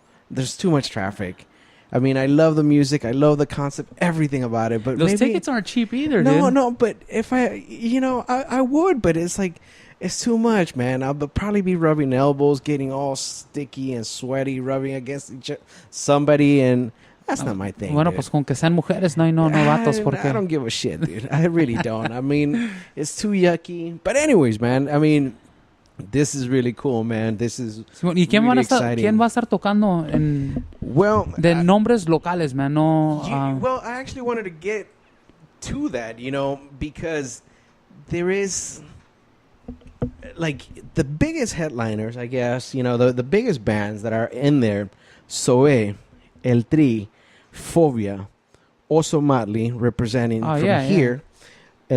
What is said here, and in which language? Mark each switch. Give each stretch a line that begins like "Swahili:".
English: There's too much traffic. I mean, I love the music. I love the concept, everything about it. But those tickets aren't cheap either, dude. No, but if I would, but it's like, it's too much, man. I'll probably be rubbing elbows, getting all sticky and sweaty, rubbing against somebody, and that's not my thing.
Spanish: Bueno, Pues con que sean mujeres, no vatos, porque
English: I don't give a shit, dude. I really don't. I mean, it's too yucky. But anyways, man, I mean, this is really cool, man. This is
Spanish: ¿Y quién
English: really
Spanish: quién va a estar tocando de nombres locales, man?
English: No. Well, I actually wanted to get to that, because there is like the biggest headliners, I guess, the biggest bands that are in there. Zoe, El Tri, Phobia, Oso Motley, representing from here. Yeah.